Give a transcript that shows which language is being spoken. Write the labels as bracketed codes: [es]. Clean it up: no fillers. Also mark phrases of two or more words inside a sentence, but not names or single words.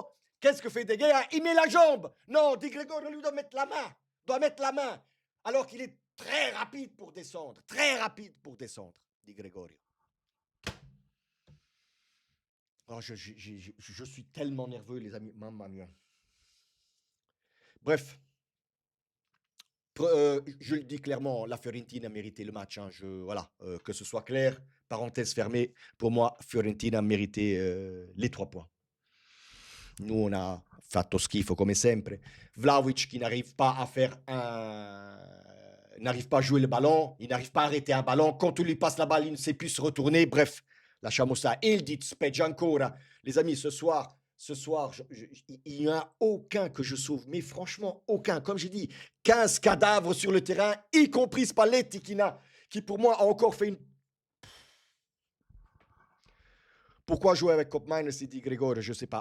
[fr] Qu'est-ce que fait De Gea? Il met la jambe. Non, Di Gregorio lui doit mettre la main. Alors qu'il est très rapide pour descendre. Di Gregorio. Oh, je suis tellement nerveux, les amis. [it] Mamma mia. [fr] Bref. Je le dis clairement, la Fiorentina a mérité le match. Hein. Voilà, que ce soit clair, parenthèse fermée. Pour moi, Fiorentina a mérité les 3 points. Nous, on a [it] fatto schifo come sempre. [fr] Vlahovic qui n'arrive pas à faire n'arrive pas à jouer le ballon, il n'arrive pas à arrêter un ballon. Quand on lui passe la balle, il ne sait plus se retourner. Bref, lasciamo ça. Il dit [it] peggio ancora. [fr] Les amis, ce soir, il n'y en a aucun que je sauve. Mais franchement, aucun. Comme j'ai dit, 15 cadavres sur le terrain, y compris Spalletti qui pour moi a encore fait une... Pourquoi jouer avec Koopmeiners et Di Gregorio, je ne sais pas.